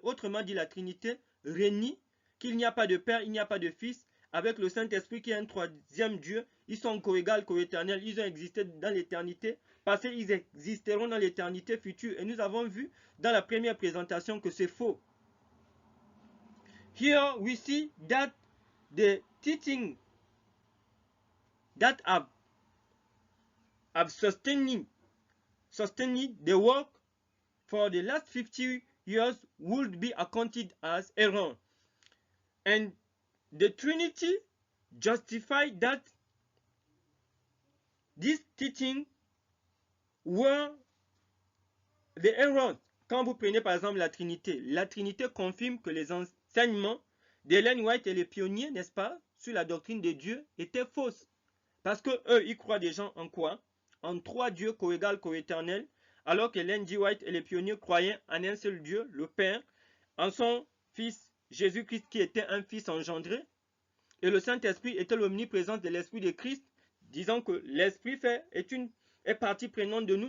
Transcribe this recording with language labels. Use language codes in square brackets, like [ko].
[fr] Autrement dit, la Trinité renie qu'il n'y a pas de Père, il n'y a pas de Fils. Avec le Saint-Esprit qui est un troisième Dieu, ils sont coégal, coéternels. Ils ont existé dans l'éternité, passé, ils existeront dans l'éternité future. Et nous avons vu dans la première présentation que c'est faux. [en] Here we see that the teaching that have sustained the work for the last 50 years would be accounted as error. And the Trinity justified that these teachings were the errors. [fr] Quand vous prenez par exemple la Trinité confirme que les enseignements d'Ellen White et les pionniers, n'est-ce pas, sur la doctrine de Dieu étaient fausses. Parce que eux, ils croient déjà en quoi? En trois dieux coégal, coéternels, alors que Ellen G. White et les pionniers croyaient en un seul Dieu, le Père, en son Fils Jésus-Christ qui était un Fils engendré, et le Saint-Esprit était l'omniprésence de l'Esprit de Christ, disant que l'Esprit est partie prenante de nous.